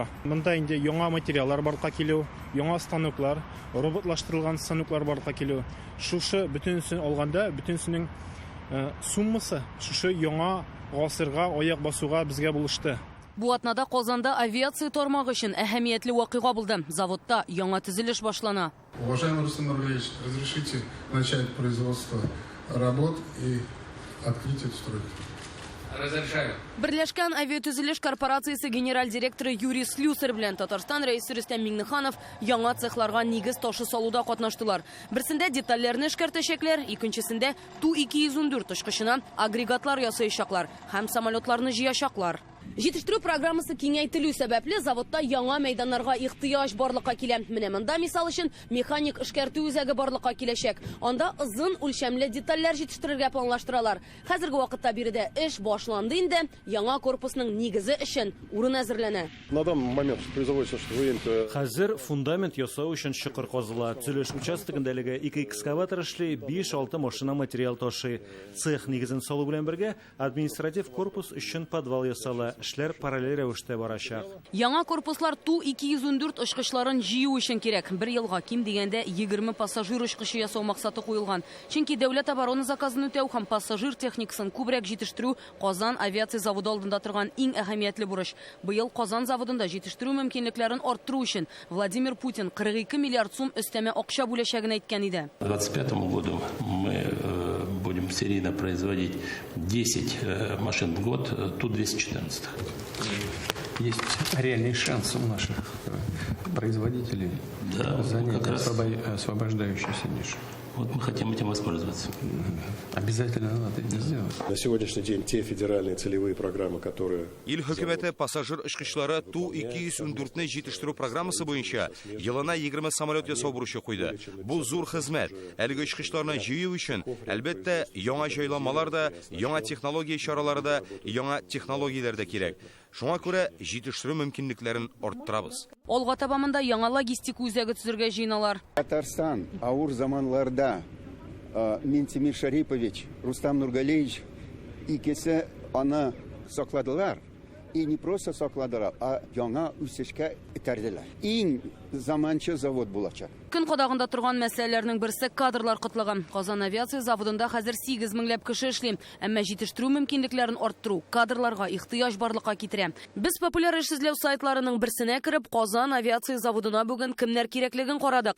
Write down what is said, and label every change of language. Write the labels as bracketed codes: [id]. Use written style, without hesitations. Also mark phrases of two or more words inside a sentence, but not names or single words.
[tt] Монда инде яңа материаллар барлыкка килү, яңа станоклар, роботлаштырылган станоклар барлыкка килү. Шушы бөтенсен алганда, бөтенсенең суммасы шушы яңа гасырга аяк басуга безгә булышты. Бу атнада Казанда авиация тармагы өчен әһәмиятле вакыйга булды. Заводта яңа төзелеш башлана. [ru] Уважаемый Рустам Нурлевич, разрешите начать производство работ и открыть эту стройку. Разрешаю. [tt] Берләшкән авиатөзелеш корпорациясе генераль директоры Юрий Слюсар белән Татарстан рәисе Рөстәм Миңнеханов яңа цехларга нигез ташы салуда катнаштылар. Берсендә детальләрне эшкәртәчәкләр, икенчесендә Ту-204 очкычына агрегатлар ясаячаклар һәм самолетларны җыячаклар. Җитештерү программасы киңәйтелү сәбәпле заводта яңа мәйданнарга ихтыяҗ барлыкка килә. Менә монда мисал өчен механик эшкәртү үзәге барлыкка киләчәк. Анда озын үлчәмле детальләр җитештерергә планлаштыралар. Хәзерге вакытта биредә эш башланды инде, яңа корпусның нигезе өчен урын әзерләнә. [ru] На данный момент производится, что вы [tt] Хәзер фундамент ясау өчен чокыр казыла. Төзелеш участогындагы 2 экскаватор эшли, 5-6 машина материал ташый. Цех нигезен салу белән бергә административ корпус өчен подвал ясала. эшләр параллель рәвештә барачак. Яңа корпуслар Ту-214 очкычларын җыю өчен кирәк. Бер елга ким дигәндә 20 пассажир очкычы ясау максаты куелган. Чөнки дәүләт оборона заказын үтәү һәм пассажир техникасын күбрәк җитештерү Казан авиация заводы алдында торган иң әһәмиятле бурыч. Быел Казан заводында җитештерү мөмкинлекләрен арттыру өчен Владимир Путин 42 миллиард сум өстәмә акча бүләчәген әйткән иде. [ru] К 2025 году мы будем серийно производить 10 машин в год Ту-214. Есть реальный шанс у наших производителей занять освобождающуюся нишу. Вот мы хотим этим воспользоваться. Обязательно надо это сделать. На сегодняшний день те федеральные целевые программы, которые... [tt] Ил хөкүмәте пассажир очкычлары Ту-214-не җитештерү программасы буенча елына 20 самолет ясау бурычы куйды. Бу зур хезмәт. Әлеге очкычларны җыю өчен, әлбәттә, яңа җайламалар да, яңа технология чаралары да, яңа технологияләр дә кирәк. Шуңа күрә җитештерү мөмкинлекләрен арттырабыз. Алга табамында яңа логистик үзәге төзергә җыйналар. Татарстан ауыр заманларда Ментимир Шарипович, Рустам Нургалеевич икесе аны сакладылар. [ru] И не просто [tt] сакладылар, а яңа үсешкә этәрделәр. Иң заманча завод булачак. Көн кадагында торган мәсьәләләрнең берсе кадрлар кытлыгы. Казан авиация заводында хәзер 8 меңләп кеше эшли, әмма җитештерү мөмкинлекләрен арттыру кадрларга ихтыяҗ барлыкка китерә. Без популяр эшсезләү сайтларының берсенә кереп, Казан авиация заводына бүген кемнәр кирәклеген карадык.